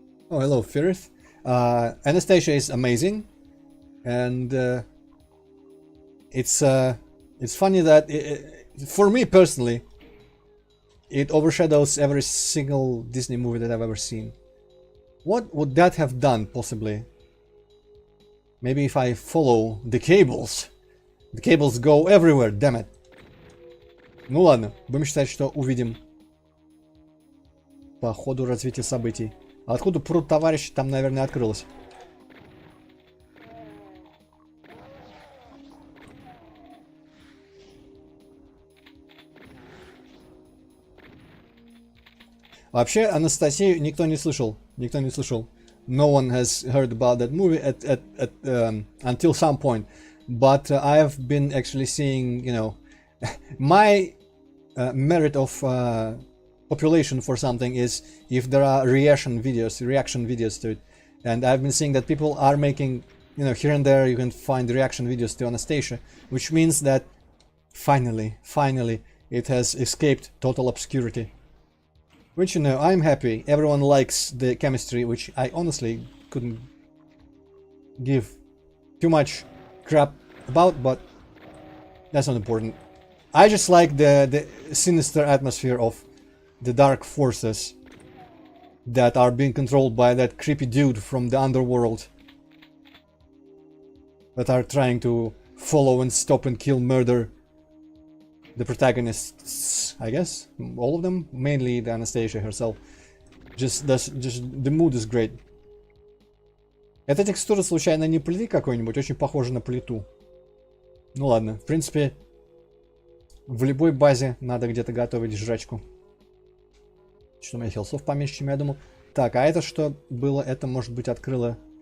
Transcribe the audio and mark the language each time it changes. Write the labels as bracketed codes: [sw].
[en] Oh, hello, Firth. Anastasia is amazing, and it's funny that for me personally, it overshadows every single Disney movie that I've ever seen. What would that have done, possibly? Maybe if I follow the cables. The cables go everywhere, damn it. [ru] Ну ладно, будем считать, что увидим по ходу развития событий. А откуда пруд товарища там, наверное, открылось? Вообще, Анастасию никто не слышал. Никто не слышал. [en] No one has heard about that movie until some point. But I have been actually seeing, you know, my merit of population for something is if there are reaction videos to it. And I've been seeing that people are making, you know, here and there you can find reaction videos to Anastasia, which means that finally, it has escaped total obscurity. Which, you know, I'm happy. Everyone likes the chemistry, which I honestly couldn't give too much crap about, but that's not important. I just like the sinister atmosphere of the dark forces that are being controlled by that creepy dude from the underworld that are trying to follow and stop and kill, murder the protagonists, I guess, all of them, mainly the Anastasia herself. Just the mood is great. [ru] Эта текстура случайно не плиты какой-нибудь? Очень похожа на плиту. Ну ладно, в принципе, в любой базе надо где-то готовить жрачку. Что у меня хилсов поменьше, чем я думал. Так, а это что было? Это, может быть, открыло...